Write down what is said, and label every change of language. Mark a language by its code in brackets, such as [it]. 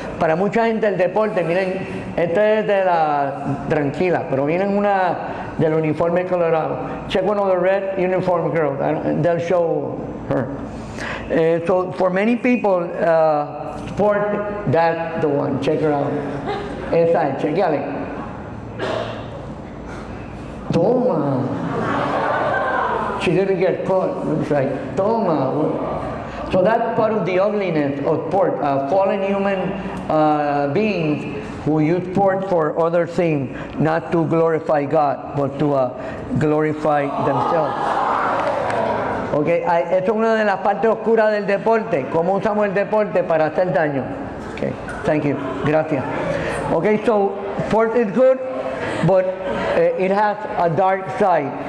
[es] Para mucha gente el deporte, miren, esta es de la tranquila, pero miren una del uniforme colorado. [en] Check one of the red uniform girls, they'll show her. So for many people, sport, that's the one. Check her out. [es] Esa es, chequeale. [en] Toma. She didn't get caught, looks like. Toma. So that's part of the ugliness of sport. Fallen human beings who use sport for other things, not to glorify God, but to glorify themselves. [es] Okay, esto es una de las partes oscuras del deporte. ¿Cómo usamos el deporte para hacer daño? [en] Okay, thank you. Gracias. Okay, so sport is good, but it has a dark side.